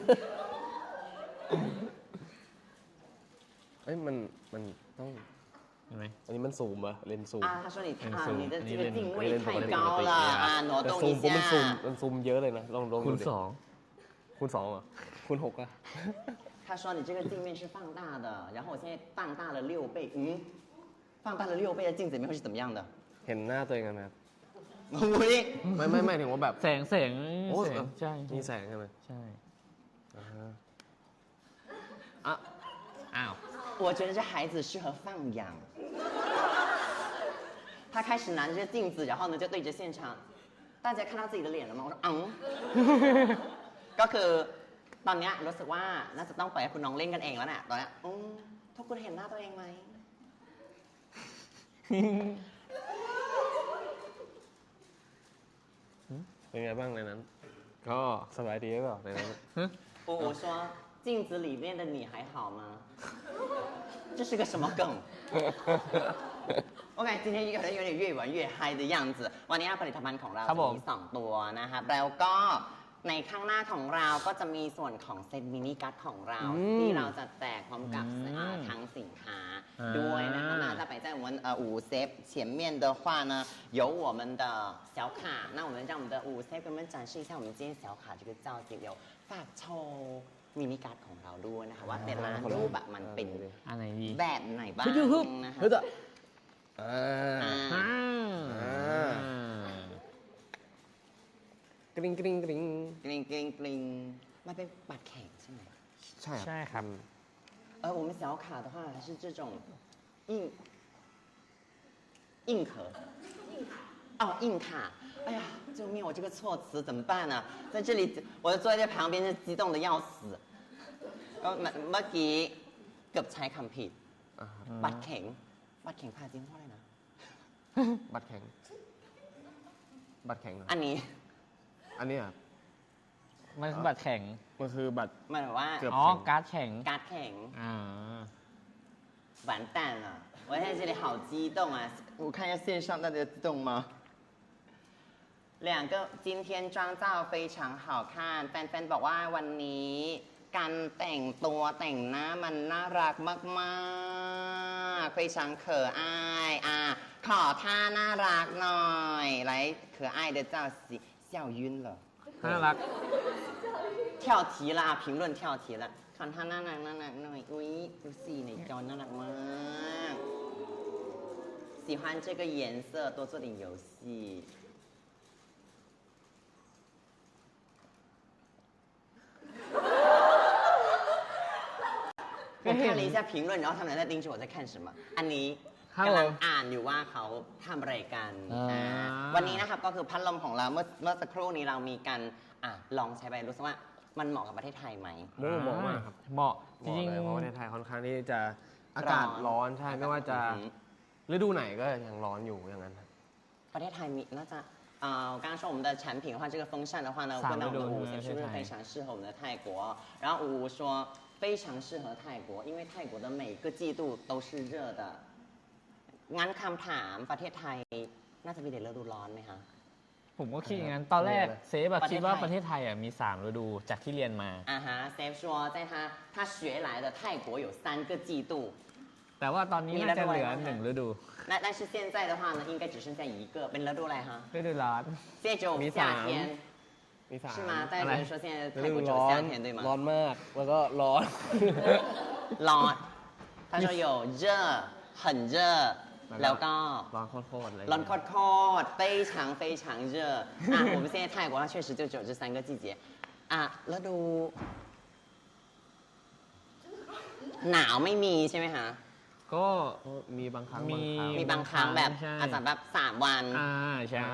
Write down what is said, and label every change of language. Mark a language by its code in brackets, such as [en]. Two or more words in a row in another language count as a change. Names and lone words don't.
[th] เอ้ยมันต้องอันนี้มันซูมอะเลนส์ซูม [zh] 他说你的这个镜位太高了挪动一下 [th] มันซูมเยอะเลยนะลอง คูณ2 คูณ2เหรอคูณ6อะ [zh] 他说你这个镜面是放大的然后我现在放大了6倍放大了6倍的镜子里面会是怎么样的 [th] เห็นหน้าตัวเองกันไหม อุ้ย ไม่ถึงว่าแบบ แสงใช่ มีแสงใช่ไหม ใช่ อ้าว [zh] 我觉得这孩子适合放养他开始拿着镜子然后呢就对着现场大家看到自己的脸了吗我说 [th] ก็คือตอนนี้รู้สึกว่าน่าจะต้องปล่อยให้คุณน้องเล่นกันเองแล้วน่ะตอนนี้ทุกคนเห็นหน้าตัวเองไหม เป็นไงบ้างในนั้นก็สบายดีหรือเปล่าในนั้น [zh] 我说镜子里面的你还好吗这是个什么梗โอเค今天有点越玩越嗨的样子วัน [th] นี้ผลิตภัณฑ์ของเราจะมี2ตัวนะครับแล้วก็ในข้างหน้าของเราก็จะมีส่วนของเซตมินิการ์ดของเราที่เราจะแจกพร้อมกับทั้งสินค้าด้วยนะคะ [zh] 那在摆在我们5 前面的话呢有我们的小卡那我们让我们的5给我们展示一下我们今天小卡这个造型有 [th] ฝากโชว์มินิการ์ดของเราด้วยนะคะว่าแต่ละรูปแบบมันเป็น อะไรดี แบบไหนบ้างนะคะ กริ๊งกริ๊งกริ๊ง กริ๊งกริ๊งกริ๊งมันเป็นบัตรแข่งใช่ไหม ใช่ ครับ [zh] 我们小卡的话还是这种硬壳硬卡哎呀救命我这个措辞怎么办呢在这里我就坐在旁边就激动的要死 [th] เมื่อกี้เกือบใช้คำผิดบัตรแข็งภาษาจีนว่าอะไรนะ บัตรแข็ง อันนี้ อ่ะ มันคือบัตรแข็ง มันคือบัตร มันแบบว่า การ์ดแข็ง [zh] 完蛋了我现在这里好激动啊我看一下线上大家激动吗2个今天妆造非常好看 [th] แฟนๆบอกว่าวันนี้การแต่งตัวแต่งหน้ามันน่ารักมากๆ [zh] 非常可爱 [th] ขอท่าน่ารักหน่อย [zh] 来可爱的造型笑晕了 [th] น่ารัก [zh] 跳题了评论跳题了 [th] ขอท่าน่ารักหน่อยอุ้ยดูสิในจอน่ารักมาก [zh] 喜欢这个颜色多做点游戏我看了一下评论然后他们在盯着我在看什么 [th] อันนี้กำลังอ่านอยู่ว่าเขาทำอะไรกันวันนี้นะครับก็คือพัดลมของเราเมื่อสักครู่นี้เรามีการลองใช้ไปรู้สึกว่ามันเหมาะกับประเทศไทยไหม เหมาะมากครับ เหมาะจริง เพราะประเทศไทยค่อนข้างที่จะอากาศร้อนใช่ไม่ว่าจะฤดูไหนก็ยังร้อนอยู่อย่างนั้น ประเทศไทยมีน่าจะ [zh] 刚刚说我们的产品的话这个风扇的话呢问到我们的五是不是非常适合我们的泰国然后五说非常适合泰国因为泰国的每个季度都是热的 [th] งั้นคำถามประเทศไทยน่าจะมีแต่ฤดูร้อนไหมคะ ผมก็คิดอย่างนั้นตอนแรกเซฟอะคิดว่าประเทศไทยอะมี3ฤดูจากที่เรียนมา [zh] เซฟ说在他学来的泰国有3个季度 [th] แต่ว่าตอนนี้น่าจะเหลือ1ฤดู [zh] 但是现在的话呢应该只剩下一个 [th] เป็นฤดูอะไรฮะ ฤดูร้อน [zh] 现在只有夏天 [th] มี3 [zh] 是吗大家觉得说现在泰国只有夏天对吗 [th] ร้อนมากแล้วก็ร้อน [zh] ร้อน他说有热很热 [th] แล้วก็ ร้อนโคตรเลย ร้อนโคตร [zh] 非常非常热我们现在泰国它确实就只有这3个季节 [th] ฤดูหนาวไม่มีใช่ไหมคะ ก็ มีบางครั้ง มีบางครั้งแบบอาจจะแบบ3วัน ใช่